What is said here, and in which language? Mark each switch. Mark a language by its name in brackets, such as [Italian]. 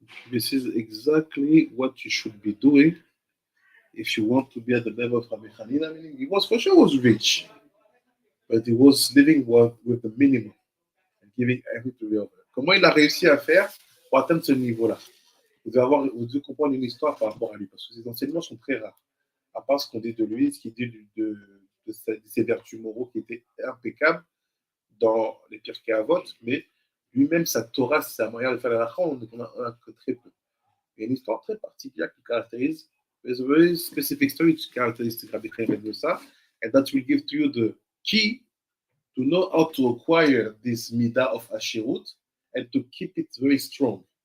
[English] This is exactly what you should be doing if you want to be at the level of Rabbi Hanina. Meaning, he was for sure was rich, but he was living with the minimum and giving everything to the other. [French] Comment il a réussi à faire pour atteindre ce niveau-là? Vous devez comprendre une histoire par rapport à lui, parce que ses enseignements sont très rares. À part ce qu'on dit de lui, ce qu'il dit de ses vertus moraux qui étaient impeccables dans les Pirkei Avot, mais lui-même, sa Torah, sa manière de faire la lacha, on a que très peu. Il y a une histoire très particulière qui caractérise, [English] there's a very specific story which characteristic Rabbi Chaim Ben Yosef, and that will give to you the key to know how to acquire this midah of Ashirut and to keep it very strong.